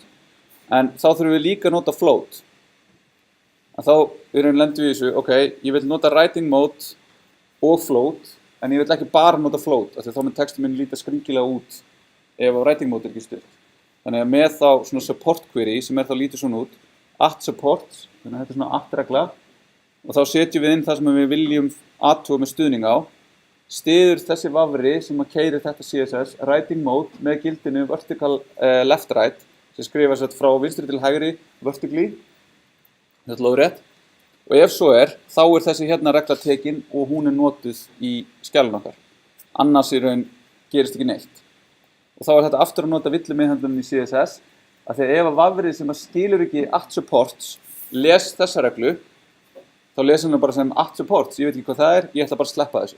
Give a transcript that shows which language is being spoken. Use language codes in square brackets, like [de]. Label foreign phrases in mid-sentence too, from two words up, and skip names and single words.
[is] En þá þurfum við líka að nota float. En þá lendum við í þessu, ok, ég vil nota [en] writing mode [is] og float, en ég vil ekki bara nota float, af því þá mun textin minn líta skringilega út ef á [en] writing mode [is] ekki stutt. Þannig að með þá svona [en] support query [is] sem þá lítur svona út, @support, þannig að þetta svona @regla, og þá setjum við inn það sem við viljum athuga með stuðning á, styður þessi vafri sem keyrir þetta CSS [en] writing mode [is] með gildinu [en] vertical left right, [is] sem skrifast frá vinstri til hægri vertically, þetta lóðrétt, og ef svo þá þessi hérna regla tekin og hún notuð í skjælun okkar. Annars í raun gerist ekki neitt. Og þá þetta aftur að nota villumiðhöndlunum í CSS, að þegar ef að vafrið sem skilur ekki @supports les þessa reglu, þá lesum við bara sem @supports, ég veit ekki hvað það ég ætla bara að sleppa þessu.